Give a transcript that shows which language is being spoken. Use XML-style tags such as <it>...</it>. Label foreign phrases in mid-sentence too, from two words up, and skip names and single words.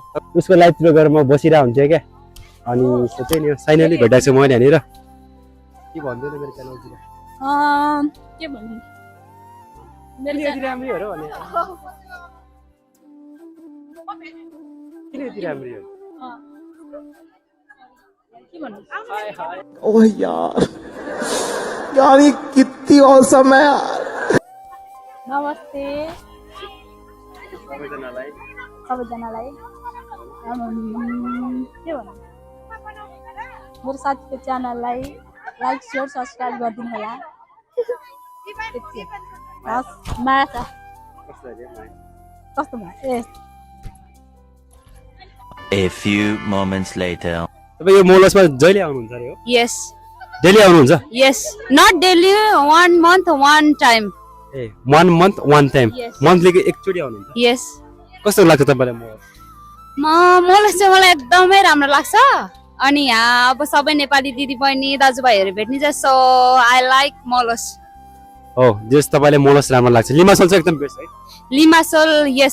<ne>उसको लाइभतिर गएर म बसिरहेको हुन्थेँ क्या अनि सोचेँ नि साइनली भेटाएको छु मैले यहाँनिर के भन्दैन मेरो च्यानलतिर के भन्नु किन यति राम्री हो र भने किन यति राम्री हो के भन्नु</ne> <hi>ओह यार ये कितनी औसम है यार</hi> <ne>नमस्ते सबैजनालाई के भन्नु मेरो साथीको च्यानललाई</ne> <en>like share subscribe</en> <ne>गरिदिनु होला हस् माया छ कस्तो भयो ए</ne> <en>A few moments later.</en> <ne>तपाईँ यो मोलसमा जहिले आउनुहुन्छ अरे हो यस डेली आउनुहुन्छ</ne> <en>yes not daily 1 month 1 time ए 1 month 1 time Yes.</en> <ne>मन्थलीको एकचोटि आउनुहुन्छ यस कस्तो लाग्छ तपाईँलाई मोलस मोलस चाहिँ मलाई एकदमै राम्रो लाग्छ अनि यहाँ अब सबै नेपाली दिदी बहिनी दाजुभाइहरू भेट्ने चाहिँ</ne> <en>so I like</en> <ne>मोलस हो जस तपाईँलाई मोलस राम्रो लाग्छ लिमासोल चाहिँ एकदम बेस्ट है लिमासोल यस</ne>